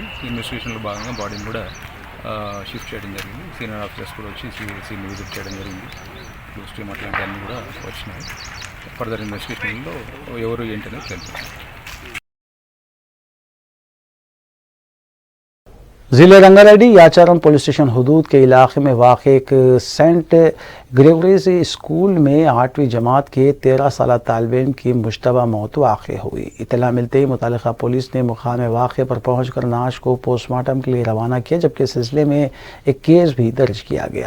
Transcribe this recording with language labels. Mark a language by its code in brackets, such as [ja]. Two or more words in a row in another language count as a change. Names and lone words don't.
[te] ఇన్వెస్టిగేషన్లో భాగంగా బాడీని కూడా షిఫ్ట్ చేయడం జరిగింది. [en] senior officers [te] కూడా వచ్చి [en] scene visit [te] చేయడం జరిగింది. [en] clues team [te] అట్లాంటివన్నీ కూడా వచ్చినాయి. [en] further investigation [te] ఎవరు ఏంటనేది తెలుస్తుంది. [ur] ضلع رنگاریڈی یاچارم [en] police station [ur] حدود کے علاقے میں واقع ایک سینٹ گریگوریز اسکول میں 8ویں جماعت کے 13 سالہ طالب علم کی مشتبہ موت واقع ہوئی۔ اطلاع ملتے ہی متعلقہ پولیس نے مقام واقع پر پہنچ کر نعش کو [en] post mortem [ur] کے لیے روانہ کیا، جبکہ اس سلسلے میں ایک کیس بھی درج کیا گیا۔